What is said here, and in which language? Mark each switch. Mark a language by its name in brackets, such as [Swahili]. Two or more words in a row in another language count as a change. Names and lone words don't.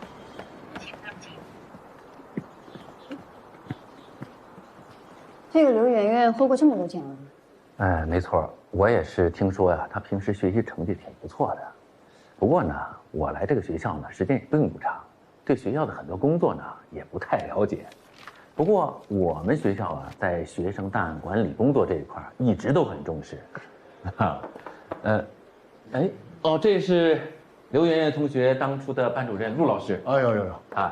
[Chinese] 這個劉媛媛獲過這麼多獎了。哎，沒錯，我也是聽說呀，她平時學習成績挺不錯的。不過呢，我來這個學校呢，時間也並不長，對學校的很多工作呢，也不太了解。不過我們學校啊，在學生檔案管理工作這一塊一直都很重視， 哈，哎，哦，这是刘媛媛同学当初的班主任陆老师。哎呦，啊，